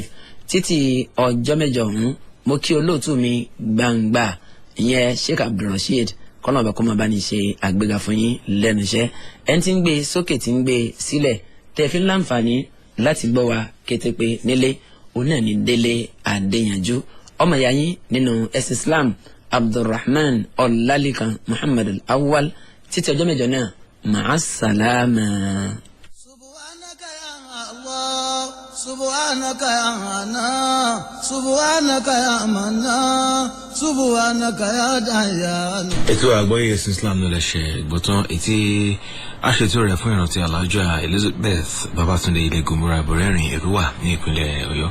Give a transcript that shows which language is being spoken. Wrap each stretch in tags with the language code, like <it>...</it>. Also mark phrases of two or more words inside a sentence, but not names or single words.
<yo>títí ọjọ́ mẹ́jọ ọ̀hún mo kí olóòtú mi gbangba ìyẹn Sheikh Abdulrasheed kọ́nà ọ̀bà kó máa bá ní ṣe àgbéga fún yín lẹ́nu iṣẹ́. ẹni tí ń gbé sókè tí ń gbé sílẹ̀ tẹ́ fi ń láǹfààní láti gbọ́ wa kétépe nílé òun náà ní Délé Adéyanjú, ọmọ ìyá yín nínú ẹ̀sìn Islam Abdulrahman Ọlálékan Muhammad Al-Awwal. títí ọjọ́ mẹ́jọ náà ma'as-salama.</yo> <ar>سبحانك يا الله سبحانك يا منا سبحانك يا ديان.</ar> <yo>ètò àgbọ́yé ẹ̀sìn Islam ló lè ṣe gbọ́tán ètí aṣètò rẹ̀ fún ìrántí Alhaja Elizabeth Babatunde ilé Gomboro Àbọ̀rẹ́rìn Èrúwà ní ìpínlẹ̀ Ọ̀yọ́.</yo>